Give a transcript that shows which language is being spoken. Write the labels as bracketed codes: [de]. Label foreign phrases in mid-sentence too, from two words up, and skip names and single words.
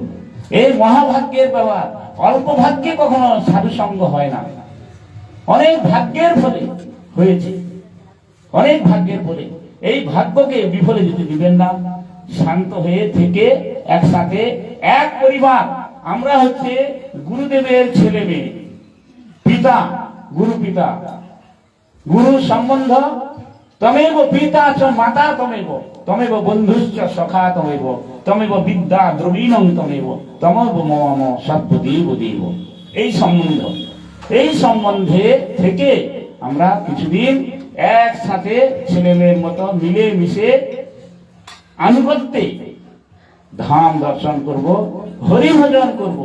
[bn] এই মহাভাগ্যের ব্যাপার, অল্প ভাগ্যে কখনো সাধু সঙ্গ হয় না, অনেক ভাগ্যের ফলে হয়েছে, অনেক ভাগ্যের ফলে। এই ভাগ্যকে বিফলে যেতে দিবেন না। শান্ত হয়ে থেকে একসাথে এক পরিবার, আমরা হচ্ছে গুরুদেবের ছেলে মেয়ে, পিতা গুরু, পিতা গুরু সম্বন্ধ, [sa] তমেব পিতা চ মাতা তমেব, তমেব বন্ধুশ্চ সখা তমেব, তমেব বিদ্যা দ্রবীণং তমেব, তমেব মম সর্বদেব দেব। [bn] এই সম্বন্ধ, এই সম্বন্ধে থেকে আমরা কিছুদিন একসাথে ছেলে মেয়ের মতো মিলে মিশে আনুগত্যে ধাম দর্শন করব, হরি ভজন করব।